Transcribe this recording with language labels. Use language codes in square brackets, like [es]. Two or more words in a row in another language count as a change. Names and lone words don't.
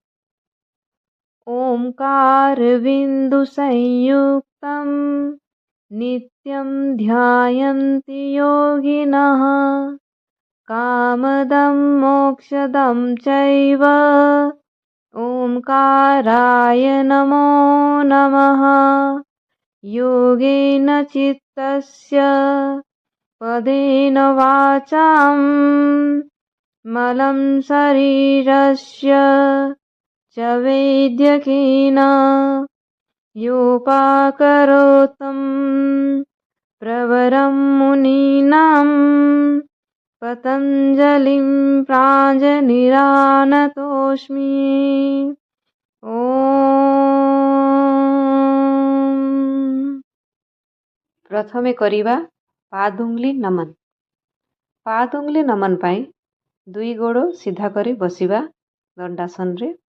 [sa] ଓଁକାର ବିନ୍ଦୁ ସଂୟୁକ୍ତମ୍ ନିତ୍ୟଂ ଧ୍ୟାୟନ୍ତି ଯୋଗିନଃ କାମଦଂ ମୋକ୍ଷଦଂ ଚୈବ ଓଁକାରାୟ ନମୋ ନମଃ। योगेन चित्तस्य पदेन वाचां मलं शरीरस्य च वैद्यकेन योपाकरोतं प्रवरं मुनीनां पतञ्जलिं प्राञ्जलिरानतोऽस्मि। [or] ପ୍ରଥମେ କରିବା ପାଦୁଙ୍ଗଲି ନମନ। ପାଦୁଙ୍ଗଲି ନମନ ପାଇଁ 2 ଗୋଡ଼ ସିଧା କରି ବସିବା ଦଣ୍ଡାସନରେ।